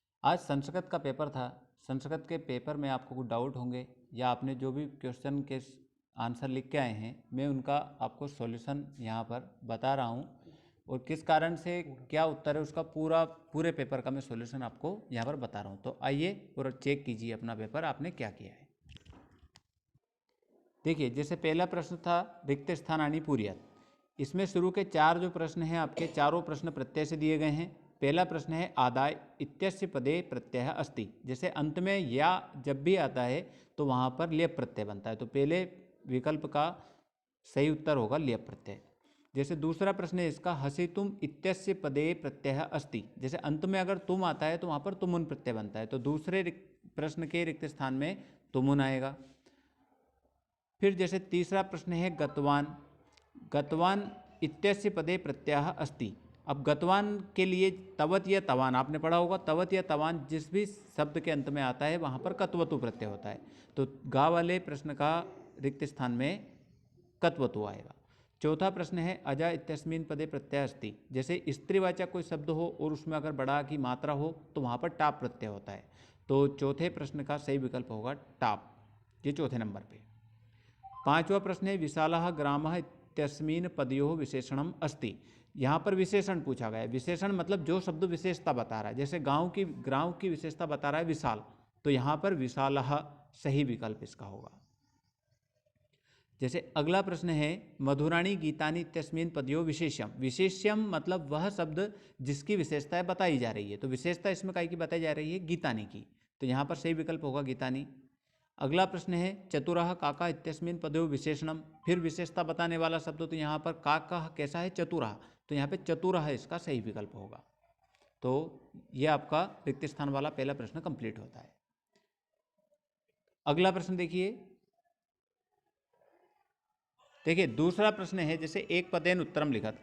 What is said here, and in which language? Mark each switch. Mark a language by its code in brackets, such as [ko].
[hi] आज संस्कृत का पेपर था। संस्कृत के पेपर में आपको कुछ डाउट होंगे या आपने जो भी क्वेश्चन के आंसर लिख के आए हैं, मैं उनका आपको सॉल्यूशन यहां पर बता रहा हूं और किस कारण से क्या उत्तर है उसका पूरे पेपर का मैं सॉल्यूशन आपको यहां पर बता रहा हूं। तो आइए और चेक कीजिए अपना पेपर आपने क्या किया है। देखिए, जैसे पहला प्रश्न था [sa] रिक्त स्थानानि पूर्यात्। [hi] इसमें शुरू के चार जो प्रश्न हैं आपके चारों प्रश्न प्रत्यय से दिए गए हैं। [sa] पहला प्रश्न है आदाय इत्यस्य पदे प्रत्यय अस्ति। [hi] जैसे अंत में या जब भी आता है तो वहाँ पर लेप प्रत्यय बनता है, तो पहले विकल्प का सही उत्तर होगा लेप प्रत्यय। जैसे दूसरा प्रश्न है इसका [sa] हसितुम इत्यस्य पदे प्रत्यय अस्ति। [hi] जैसे अंत में अगर तुम आता है तो वहाँ पर तुमुन प्रत्यय बनता है, तो दूसरे प्रश्न के रिक्त स्थान में तुमुन आएगा। फिर जैसे तीसरा प्रश्न है गतवान। [sa] गतवान इत्यस्य पदे प्रत्यय अस्ति। [hi] अब गतवान के लिए तवत या तवान आपने पढ़ा होगा। तवत या तवान जिस भी शब्द के अंत में आता है वहाँ पर कत्वतु प्रत्यय होता है, तो गा वाले प्रश्न का रिक्त स्थान में कत्वतु आएगा। [sa] चौथा प्रश्न है अजा इत्यस्मिन् पदे प्रत्यय अस्ति। [hi] जैसे स्त्रीवाचक कोई शब्द हो और उसमें अगर बड़ा की मात्रा हो तो वहाँ पर टाप प्रत्यय होता है, तो चौथे प्रश्न का सही विकल्प होगा टाप, ये चौथे नंबर पे। [sa] पांचवा प्रश्न है विशालः ग्रामः इत्यस्मिन् पदयोः विशेषणम अस्ति। [hi] यहाँ पर विशेषण पूछा गया है। विशेषण मतलब जो शब्द विशेषता बता रहा है। जैसे गांव की विशेषता बता रहा है विशाल, तो यहाँ पर विशालः सही विकल्प इसका होगा। जैसे अगला प्रश्न है [sa] मधुराणी गीतानि इत्यस्मिन् पदयोः विशेष्यम। [hi] विशेष्यम मतलब वह शब्द जिसकी विशेषताएं बताई जा रही है, तो विशेषता इसमें काय की बताई जा रही है, गीतानी की, तो यहाँ पर सही विकल्प होगा गीतानी। अगला प्रश्न है [sa] चतुरः काका इत्यस्मिन् पदयोः विशेषणम। [hi] फिर विशेषता बताने वाला शब्द, तो यहाँ पर काका कैसा है, चतुरः, तो यहाँ पे चतुरः इसका सही विकल्प होगा। तो ये आपका रिक्त स्थान वाला पहला प्रश्न कंप्लीट होता है। अगला प्रश्न देखिए दूसरा प्रश्न है जैसे [sa] एक पदेन उत्तरम लिखत।